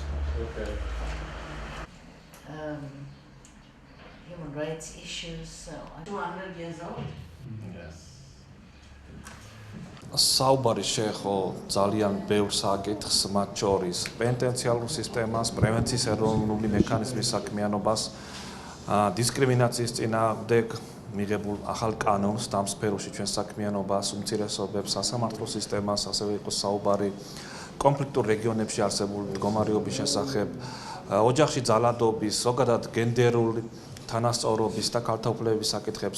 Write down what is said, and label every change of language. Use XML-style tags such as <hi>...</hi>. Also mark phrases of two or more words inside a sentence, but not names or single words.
<en>Okay. Human rights issues. So 200 years old. Yes.</en> <ka>საუბარი შეეხო ძალიან ბევრ საკითხს, მათ შორის პენტენციალურ სისტემას, პრევენციის ეროვნული მექანიზმის საქმიანობას, დისკრიმინაციის წინააღმდეგ მიღებულ ახალ კანონს ამ სფეროში ჩვენ საქმიანობას, უმცირესობებს, სასამართლო სისტემას, ასევე იყო საუბარი კონფლიქტურ რეგიონებში არსებული მდგომარეობის შესახებ, ოჯახში ძალადობის, ზოგადად გენდერული თანასწორობის და ქალთა უფლებების საკითხებზე.</ka>